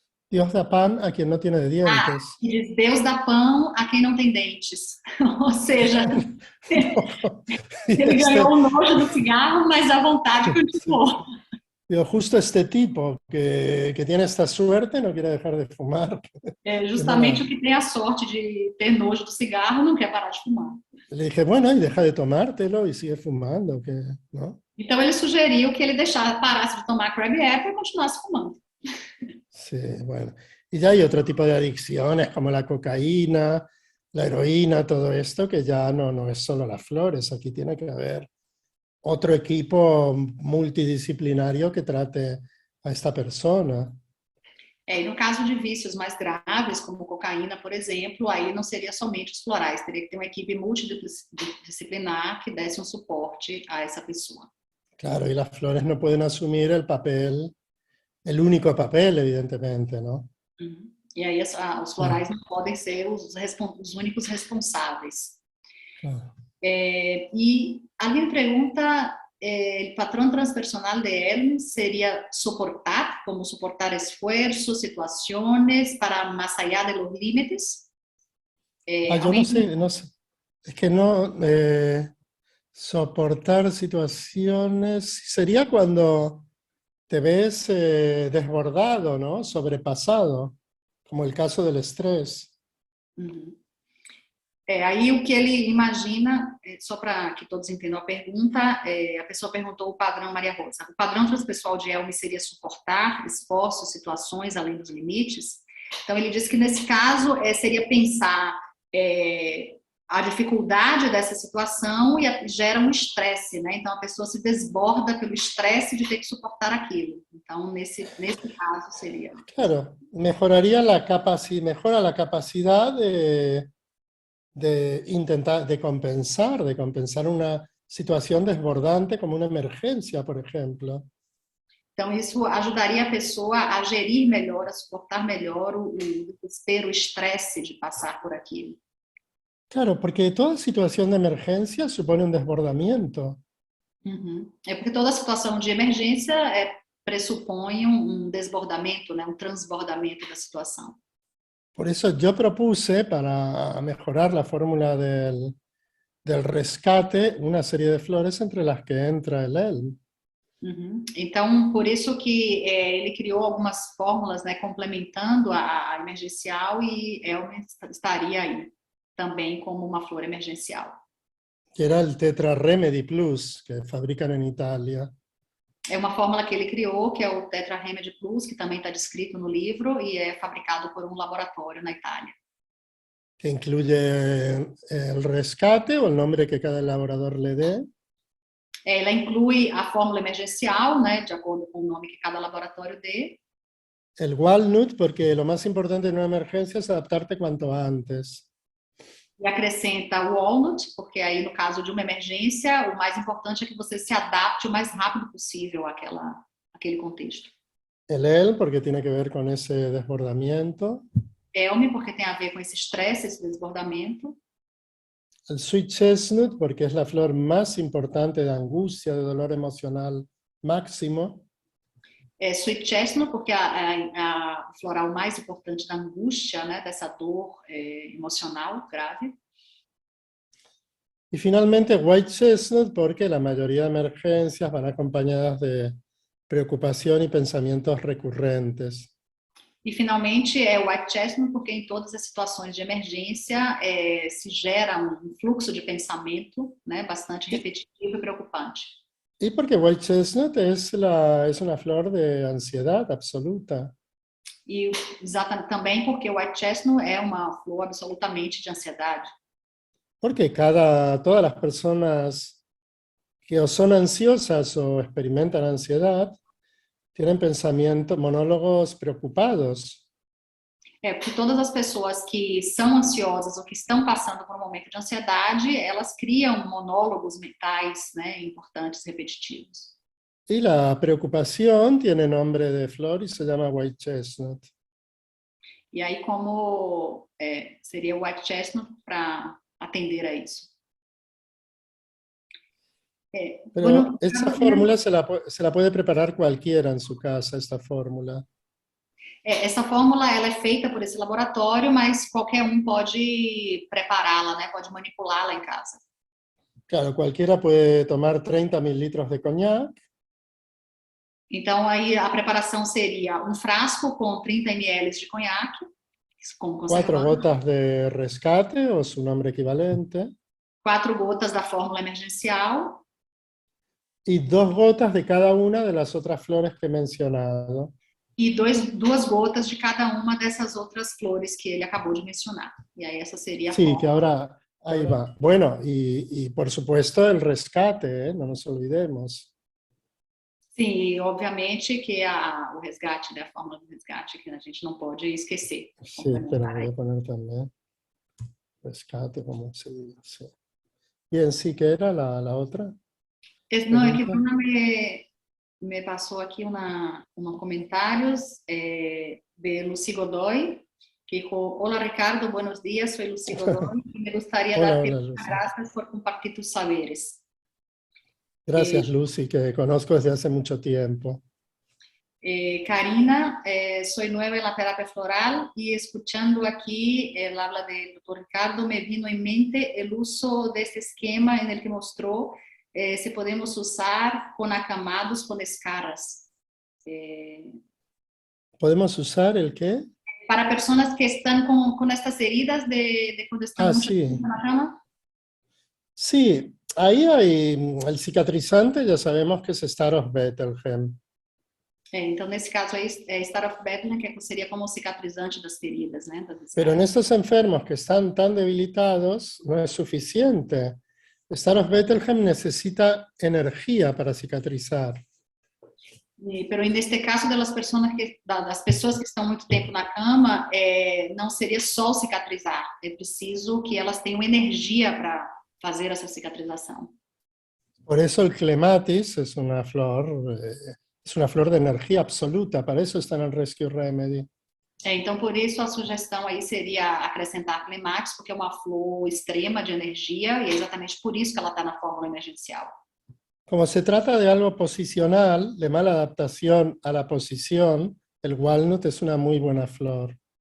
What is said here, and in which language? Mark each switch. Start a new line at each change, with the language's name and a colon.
Spanish: Dios da pan a quien no tiene dientes.
Portuguese: Que diz, Deus dá pão a quem não tem dentes. Ou seja, ele ganhou o nojo do cigarro, mas a vontade continuou.
Spanish: Digo, justo este tipo que tiene esta suerte no quiere dejar de fumar.
Portuguese: Justamente o que tem a sorte de ter nojo do cigarro não quer parar de fumar.
Spanish: Le dije, bueno, y deja de tomártelo y sigue fumando, ¿no?
Portuguese: Então ele sugeriu que ele parasse de tomar Crab Apple e continuasse fumando.
Spanish: Sí, bueno. Y ya hay otro tipo de adicciones como la cocaína, la heroína, todo esto, que ya no es solo las flores. Aquí tiene que haber otro equipo multidisciplinario que trate a esta persona.
Portuguese: E no caso de vícios mais graves, como cocaína, por exemplo, aí não seria somente os florais, teria que ter uma equipe multidisciplinar que desse um suporte a essa pessoa.
Spanish: Claro, y las flores no pueden asumir el papel, el único papel, evidentemente, ¿no?
Portuguese: E aí os florais não podem ser os únicos responsáveis.
Spanish: Claro.
Portuguese: E alguém pergunta, o patrão transpersonal de Hermes seria soportar, como suportar
Spanish: esfuerzos, situaciones para más allá de los límites? Yo no sé, es que no, soportar situaciones sería cuando te ves desbordado, ¿no? Sobrepasado, como el caso del estrés.
Portuguese: Aí o que ele imagina, só para que todos entendam a pergunta, a pessoa perguntou o padrão Maria Rosa. O padrão transpessoal de Hermes seria suportar esforços, situações além dos limites? Então ele diz que nesse caso seria pensar a dificuldade dessa situação e gera um estresse, né? Então a pessoa se desborda pelo estresse de ter que suportar aquilo. Então nesse caso seria.
Spanish: Claro, mejora la capacidad de intentar, de compensar una situación desbordante como una emergencia, por ejemplo.
Portuguese: Então, isso ajudaria a pessoa a gerir melhor, a suportar melhor o desespero, o estresse de passar por aquilo.
Spanish: Claro, porque toda situación de emergencia supone un desbordamiento.
Portuguese: Porque toda situação de emergência pressupõe um desbordamento, né? Um transbordamento da situação.
Spanish: Por eso yo propuse, para mejorar la fórmula del rescate, una serie de flores entre las que entra el ELM.
Portuguese: Então, por isso que ele criou algumas fórmulas, né, complementando a emergencial, e Hermes estaria aí também como uma flor emergencial.
Spanish: Que era el Tetra Remedy Plus, que fabrican en Italia.
Portuguese: É uma fórmula que ele criou, que é o Tetra Remedy Plus, que também está descrito no livro e é fabricado por um laboratório na Itália.
Spanish: Que incluye el rescate o el nombre que cada elaborador le dé.
Portuguese: Ela inclui a fórmula emergencial, né, de acordo com o nome que cada laboratório dê.
Spanish: El walnut, porque lo más importante en una emergencia es adaptarte cuanto antes.
Portuguese: E acrescenta o walnut, porque aí no caso de uma emergência, o mais importante é que você se adapte o mais rápido possível àquele contexto.
Spanish: El elm, porque tiene que ver con ese desbordamiento.
Portuguese: Elm, porque tem a ver com esse estresse, esse desbordamento.
Spanish: El sweet chestnut, porque es la flor más importante de angustia, de dolor emocional máximo.
Portuguese: Sweet chestnut, porque a floral mais importante da angústia, né, dessa dor emocional grave.
Spanish: Y finalmente white chestnut porque la mayoría de emergencias van acompañadas de preocupación y pensamientos recurrentes.
Portuguese: E finalmente o white chestnut, porque em todas as situações de emergência se gera um fluxo de pensamento, né, bastante repetitivo e preocupante.
Spanish: Y porque white chestnut es una flor de ansiedad absoluta.
Portuguese: E exatamente também porque o white chestnut é uma flor absolutamente de ansiedade.
Spanish: Porque todas las personas que o son ansiosas o experimentan ansiedad tienen pensamientos, monólogos preocupados.
Portuguese: Porque todas as pessoas que são ansiosas ou que estão passando por um momento de ansiedade, elas criam monólogos mentais, né, importantes, repetitivos.
Spanish: Y la preocupación tiene nombre de flor y se llama white chestnut.
Portuguese: E aí, como seria o white chestnut para atender a isso?
Spanish: Pero Bueno, esta fórmula se la puede preparar cualquiera en su casa, esta fórmula.
Portuguese: essa fórmula ela é feita por esse laboratório, mas qualquer um pode prepará-la, né? Pode manipulá-la em casa.
Spanish: Claro, cualquiera puede tomar 30 mililitros de coñac.
Portuguese: Então, aí a preparação seria um frasco com 30 ml de conhaque, com 4 conservante,
Spanish: gotas de rescate o su nombre equivalente
Portuguese: 4 gotas da fórmula emergencial
Spanish: y 2 gotas de cada una de las otras flores que he mencionado.
Portuguese: e 2 gotas de cada uma dessas outras flores que ele acabou de mencionar. E aí essa seria a
Spanish: Sí,
Portuguese: fórmula.
Spanish: que ahora ahí va. Bueno, y por supuesto el rescate, ¿eh? No nos olvidemos.
Portuguese: Sim, obviamente que o resgate, né, a fórmula do resgate, que a gente não pode esquecer.
Spanish: Sí, pero voy a poner también rescate, como se dice. Bien, sí, ¿qué era la otra?
Portuguese: Não, é que Bruna me passou aqui
Spanish: unos comentarios de Lucy Godoy, que dijo: hola Ricardo, buenos días, soy Lucy Godoy y me gustaría darte las gracias por compartir tus saberes. Gracias, Lucy, que conozco desde hace mucho tiempo. Karina, soy nueva en la terapia floral y escuchando aquí el habla del doctor Ricardo, me vino en mente el uso de este esquema en el que mostró si podemos usar con acamados con escaras. ¿Podemos usar el qué? Para personas que están con estas heridas de cuando están mucho tiempo en la cama. Sí, ahí hay el cicatrizante, ya sabemos que es Star of Bethlehem.
Portuguese: Então, nesse caso aí, Star of Bethlehem, que seria como cicatrizante das feridas, né?
Spanish: Pero en estos enfermos que están tan debilitados, no es suficiente. Star of Bethlehem necesita energía para cicatrizar.
Portuguese: Pero neste caso das pessoas que estão muito tempo na cama, não seria só cicatrizar, é preciso que elas tenham energia para fazer essa cicatrização.
Spanish: Por eso el clematis es una flor de energía absoluta, para eso está en el Rescue Remedy.
Portuguese: Então, por isso, a sugestão aí seria acrescentar clematis, porque é uma flor extrema de energia, e é exatamente por isso que ela está na fórmula emergencial.
Spanish: Como se trata de algo posicional, de mala adaptación a la posición, el walnut es una muy buena flor.